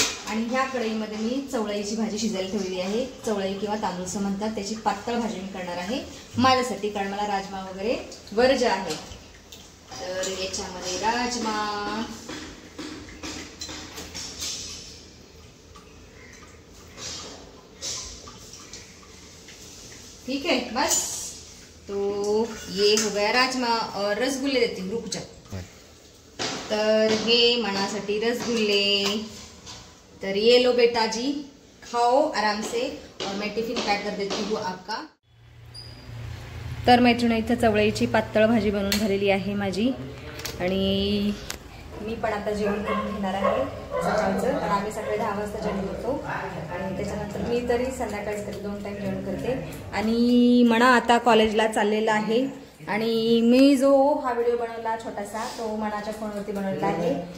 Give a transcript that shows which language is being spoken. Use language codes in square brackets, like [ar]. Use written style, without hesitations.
[mr] आणि ह्या कढईमध्ये मी चवळीची भाजी शिजायला ठेवलेली आहे। चवळी किंवा तांदूळचं म्हणतात, त्याची पातळ भाजी मी करणार आहे माझ्यासाठी, कारण मला राजमा वगैरे वर्ज्य आहे। तर याच्यामध्ये राजमा, [hi] ठीक है बस। तो ये हो गया राजमा और रसगुल्ले देती हूँ, रुक जा। [mr] तर हे मनासाठी रसगुल्ले. [hi] तर ये लो बेटा जी, खाओ आराम से और मैं टिफिन पैक कर देती हूँ आपका. [mr] तर मैत्रिणी इथं चवळीची पातळ भाजी बनवून झालेली आहे माझी आणि मी पण आता जेवण करून घेणार आहे सकाळचं. कारण आम्ही सकाळी 10 वाजता जेवण करतो आणि त्याच्यानंतर मी तरी संध्याकाळी तरी 2 टाईम जेवण करते. आणि मना आता कॉलेजला चाललेला आहे आणि मी जो हा व्हिडिओ बनवला छोटासा तो मनाच्या फोनवरती बनवलेला आहे.